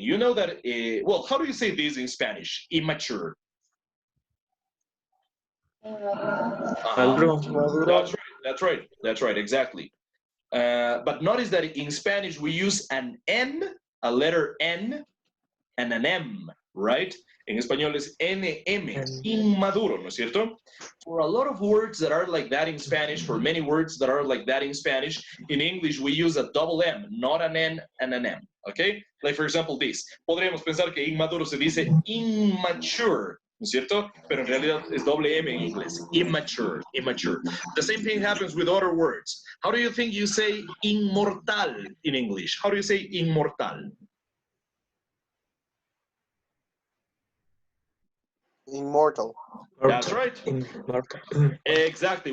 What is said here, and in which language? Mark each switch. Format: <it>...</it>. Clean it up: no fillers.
<en>You know that, well, how do you say this in Spanish? Immature.</en> <es>Maduro.</es> <en>That's right, exactly. But notice that in Spanish, we use an N, a letter N, and an M, right?</en> <es>En español es NM, inmaduro, ¿no es cierto?</es> <en>For a lot of words that are like that in Spanish, for many words that are like that in Spanish, in English we use a double M, not an N and an M, okay? Like for example this,</en> <es>podríamos pensar que inmaduro se dice immature, ¿no es cierto? Pero en realidad es doble M en inglés, immature.</es> <en>The same thing happens with other words. How do you think you say inmortal in English? How do you say inmortal? Immortal. That's right. Exactly.</en>